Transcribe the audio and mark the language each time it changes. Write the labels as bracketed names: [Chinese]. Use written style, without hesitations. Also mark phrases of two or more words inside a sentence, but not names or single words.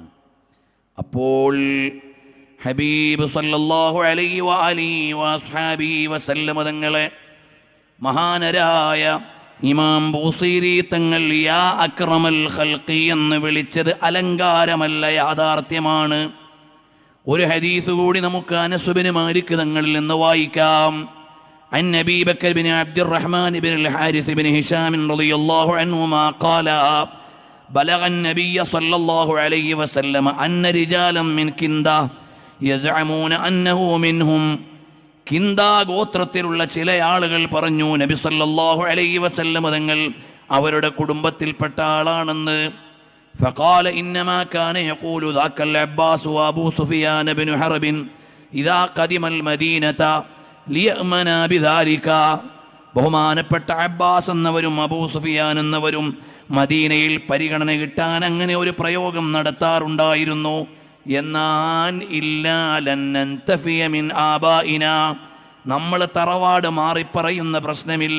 [Malayalam] അപ്പോൾ ഹബീബ് [Arabic] صلى الله عليه وعلى آله وأصحابه وسلم [Malayalam] തങ്ങളെ മഹാനരായ ഇമാം ബൂസീരി തങ്ങൾ [Arabic] يا أكرم الخلق [Malayalam] എന്ന് വിളിച്ചത് അലങ്കാരമല്ല, യാഥാർത്ഥ്യമാണ്. ഒരു ഹദീസ് കൂടി നമുക്ക് അനസ് ബിൻ മാലിക് തങ്ങളിൽ നിന്ന് വായിക്കാം. [Arabic] عن أبي بكر بن عبد الرحمن بن الحارث بن هشام رضي الله عنهما قال بلغ النبي صلى الله عليه وسلم أن رجالا من كندة يزعمون أنه منهم. [Malayalam] കിന്ദാ ഗോത്രത്തിലുള്ള ചില ആളുകൾ പറഞ്ഞു, നബി [Arabic] صلى الله عليه وسلم [Malayalam] തങ്ങൾ അവരുടെ കുടുംബത്തിൽപ്പെട്ട ആളാണെന്ന്. [Arabic] فقال إنما كان يقول ذاك العباس وأبو سفيان بن حرب إذا قدم المدينة ليأمن بذلك. [Malayalam] ബഹുമാനപ്പെട്ട അബ്ബാസ് എന്നവരും അബൂ സുഫിയാൻ എന്നവരും മദീനയിൽ പരിഗണന കിട്ടാൻ അങ്ങനെ ഒരു പ്രയോഗം നടത്താറുണ്ടായിരുന്നു. എന്നാൽ [Arabic] إلا لن ننتفي من آبائنا, [Malayalam] നമ്മൾ തറവാട് മാറിപ്പറയുന്ന പ്രശ്നമില്ല.